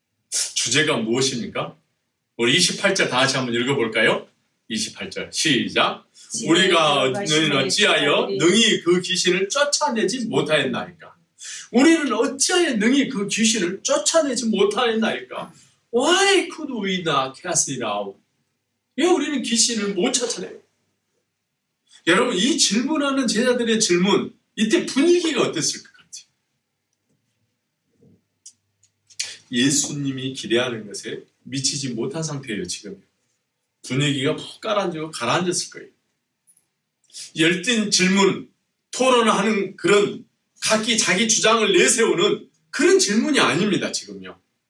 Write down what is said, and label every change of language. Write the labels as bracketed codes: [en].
[ko] 주제가 무엇입니까? 우리 28절 다 같이 한번 읽어볼까요? 28절 시작. 우리가 너희는 어찌하여 능히 그 귀신을 쫓아내지 못하였나이까? 우리는 어찌하여 능히 그 귀신을 쫓아내지 못하였나이까? [en] Why could we not cast it out? [ko] 왜 우리는 귀신을 못 쫓아내요? 여러분, 이 질문하는 제자들의 질문, 이때 분위기가 어땠을 것 같아요? 예수님이 기대하는 것에 미치지 못한 상태예요, 지금. 분위기가 푹 가라앉았을 거예요. 열띤 질문, 토론하는 그런 각기 자기 주장을 내세우는 그런 질문이 아닙니다, 지금요.